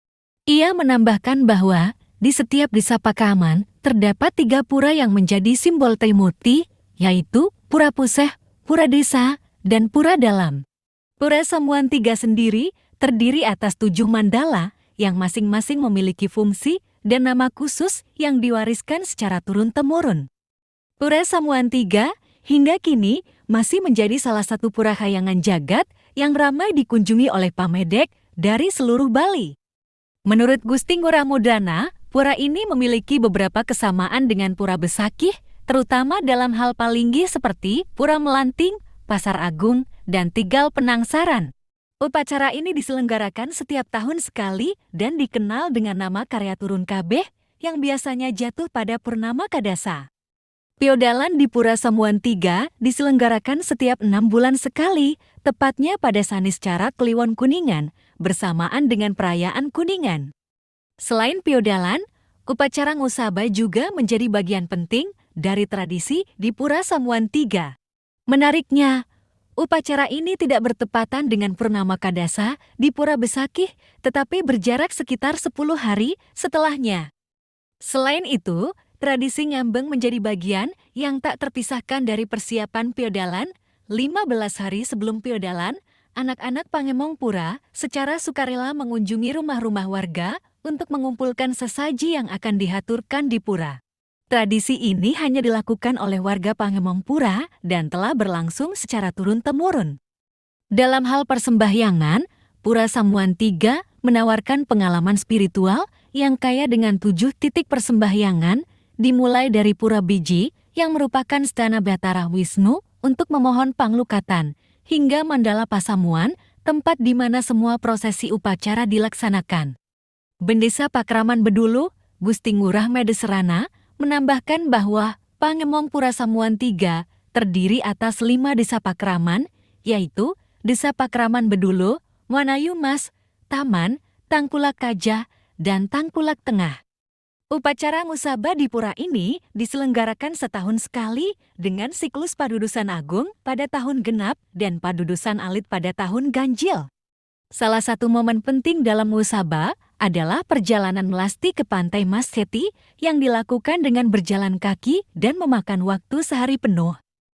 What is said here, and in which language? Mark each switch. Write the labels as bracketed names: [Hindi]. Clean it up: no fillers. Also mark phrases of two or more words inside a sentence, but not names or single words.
[Indonesian] Ia menambahkan bahwa di setiap Desa Pakraman terdapat 3 pura yang menjadi simbol Trimurti, yaitu Pura Puseh, Pura Desa, dan Pura Dalam. Pura Samuan Tiga sendiri terdiri atas 7 mandala yang masing-masing memiliki fungsi dan nama khusus yang diwariskan secara turun-temurun. Pura Samuan Tiga hingga kini masih menjadi salah satu pura kayangan jagat yang ramai dikunjungi oleh pamedek dari seluruh Bali. Menurut Gusti Ngurah Mudrana, pura ini memiliki beberapa kesamaan dengan Pura Besakih, terutama dalam hal palinggi seperti Pura Melanting, Pasar Agung, dan Tigal Penangsaran. Upacara ini diselenggarakan setiap tahun sekali dan dikenal dengan nama Karya Turun Kabeh yang biasanya jatuh pada Purnama Kadasa. Piodalan di Pura Samuan Tiga diselenggarakan setiap 6 bulan sekali, tepatnya pada Saniscara Kliwon Kuningan, bersamaan dengan perayaan Kuningan. Selain piodalan, upacara ngusaba juga menjadi bagian penting dari tradisi di Pura Samuan Tiga. Menariknya, upacara ini tidak bertepatan dengan Purnama Kadasa di Pura Besakih, tetapi berjarak sekitar 10 hari setelahnya. Selain itu, tradisi ngambeng menjadi bagian yang tak terpisahkan dari persiapan piodalan. 15 hari sebelum piodalan, anak-anak Pangemong Pura secara sukarela mengunjungi rumah-rumah warga untuk mengumpulkan sesaji yang akan dihaturkan di pura. Tradisi ini hanya dilakukan oleh warga Pangemong Pura dan telah berlangsung secara turun-temurun. Dalam hal persembahyangan, Pura Samuan Tiga menawarkan pengalaman spiritual yang kaya dengan 7 titik persembahyangan, dimulai dari Pura Biji yang merupakan stana Batara Wisnu untuk memohon panglukatan, hingga Mandala Pasamuan, tempat di mana semua prosesi upacara dilaksanakan. Bendesa Pakraman Bedulu, Gusti Ngurah Medeserana, menambahkan bahwa Pangemong Pura Samuan Tiga terdiri atas 5 desa Pakraman, yaitu Desa Pakraman Bedulu, Wanayu Mas, Taman, Tangkulak Kajah, dan Tangkulak Tengah. Upacara ngusaba di pura ini diselenggarakan setahun sekali dengan siklus padudusan agung pada tahun genap dan padudusan alit pada tahun ganjil. Salah satu momen penting dalam ngusaba adalah perjalanan melasti ke Pantai Mas Seti yang dilakukan dengan berjalan kaki dan memakan waktu sehari penuh.